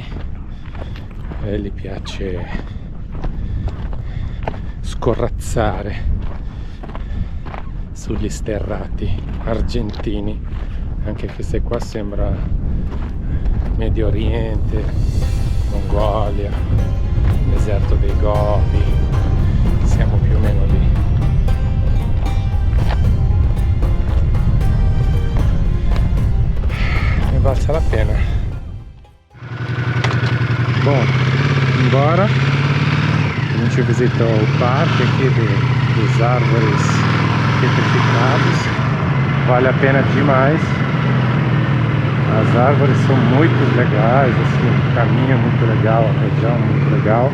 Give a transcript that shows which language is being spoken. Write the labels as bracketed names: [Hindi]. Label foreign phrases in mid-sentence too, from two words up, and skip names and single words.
[Italian] A lei gli piace scorrazzare sugli sterrati argentini, anche se qua sembra Medio Oriente, Mongolia, deserto dei Gobi, siamo più o meno lì. Valsa la pena. [Portuguese] Bom, embora a gente visitou o parque aqui dos árvores petrificados. Vale a pena demais. As árvores são muito legais, assim, o caminho é muito legal, a região é muito legal.